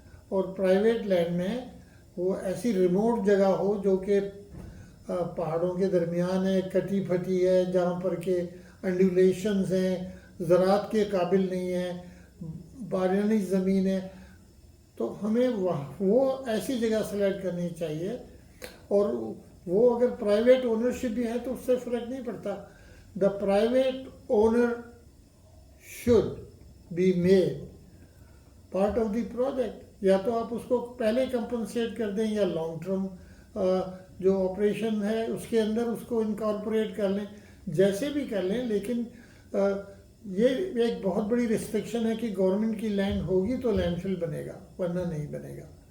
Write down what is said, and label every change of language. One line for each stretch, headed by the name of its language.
Urdu: اور private land میں وہ ایسی ریموٹ جگہ ہو جو کہ پہاڑوں کے درمیان ہے، کٹی پھٹی ہے، جہاں پر کہ انڈولیشنز ہیں، زراعت کے قابل نہیں ہے، بارانی زمین ہے. تو ہمیں وہ ایسی جگہ سلیکٹ کرنی چاہیے. اور وہ اگر پرائیویٹ اونرشپ بھی ہے تو اس سے فرق نہیں پڑتا.
English: the private owner should be made part of the project.
Urdu: یا تو آپ اس کو پہلے کمپنسیٹ کر دیں یا لانگ ٹرم جو آپریشن ہے اس کے اندر اس کو انکارپوریٹ کر لیں، جیسے بھی کر لیں. لیکن یہ ایک بہت بڑی ریسٹرکشن ہے کہ گورنمنٹ کی لینڈ ہوگی تو لینڈ فل بنے گا، ورنہ نہیں بنے گا.